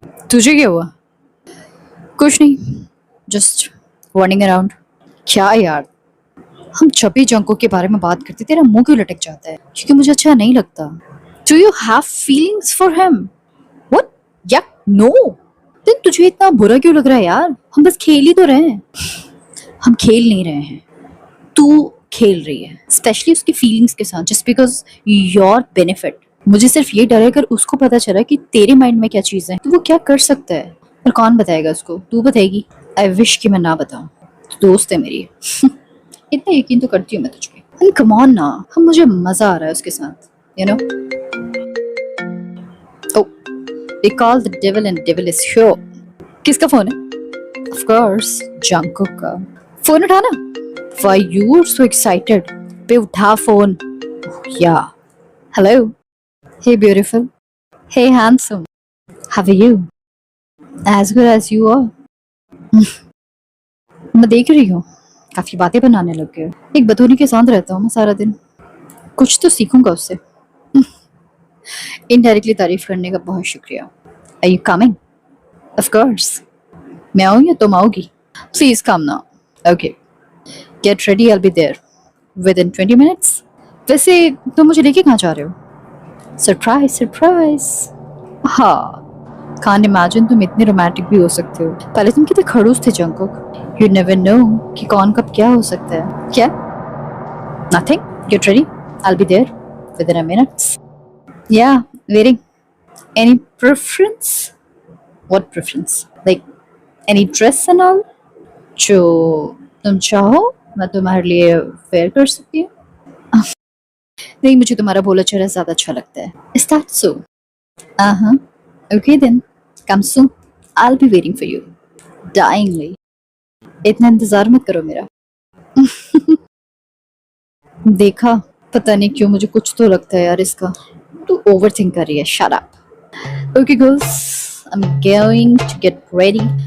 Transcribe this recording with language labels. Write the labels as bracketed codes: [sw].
[hi] तुझे क्या हुआ? कुछ नहीं, [en] Just running around. [hi] क्या यार, हम जब भी जंको के बारे में बात करते तेरा मुंह क्यों लटक जाता है? क्योंकि मुझे अच्छा नहीं लगता। [en] Do you have feelings for him? What? Yeah, no. then [hi] तुझे इतना बुरा क्यों लग रहा है यार? हम बस खेल ही तो रहे हैं। हम खेल नहीं रहे हैं, तू खेल रही है, स्पेशली उसकी फीलिंग्स के साथ, [en] Just because your benefit. [hi] मुझे सिर्फ ये डर है अगर उसको पता चला कि तेरे माइंड में क्या चीज़ है तो वो क्या कर सकता है। पर कौन बताएगा उसको? तू बताएगी? [en] I wish [hi] कि मैं ना बताऊं। तो दोस्त है मेरी। इतना यकीन तो करती हूँ मैं तुझ पे। [en] come on [hi] ना, हम मुझे मजा आ रहा है उसके साथ, [en] You know. Oh, they call the devil and devil is here. [hi] किसका फोन है? [en] Of course, [hi] जंकुक का। फोन उठाना। [en] Why you are so excited? [hi] पे उठा phone. [en] Yeah. Hello. Hey beautiful. Hey handsome. How are you? As good as you are. [hi] मैं देख रही हूँ काफी बातें बनाने लग गए। एक बतूनी के साथ रहता हूँ मैं सारा दिन, कुछ तो सीखूंगा उससे। इनडायरेक्टली तारीफ करने का बहुत शुक्रिया। [en] Are you coming? Of course. [hi] मैं आऊँ या तुम आओगी? [en] Please come now. Okay. Get ready. I'll be there within 20 minutes. [hi] वैसे तुम मुझे लेके कहाँ जा रहे हो? [en] Surprise, surprise. [hi] हाँ, [en] can't imagine [hi] तुम इतने रोमांटिक भी हो सकते हो। पहले तुम कितने खड़ूस थे जंकुक। [en] You never know [hi] कि कौन कब क्या हो सकता है। क्या? [en] Nothing. Get ready. I'll be there within a minute. Yeah, waiting. Any preference? What preference? Like any dress and all? [hi] जो तुम चाहो मैं तुम्हारे लिए वेयर कर सकती हूँ। नहीं, मुझे तुम्हारा भोला चेहरा ज्यादा अच्छा लगता है। [en] Is that so? Uh-huh. Okay then. Come soon. I'll be waiting for you. Dyingly. [hi] इतना इंतजार मत करो मेरा। देखा, पता नहीं क्यों मुझे कुछ तो लगता है यार इसका। तू ओवरथिंक कर रही है। [en] Shut up. Okay girls, I'm going to get ready.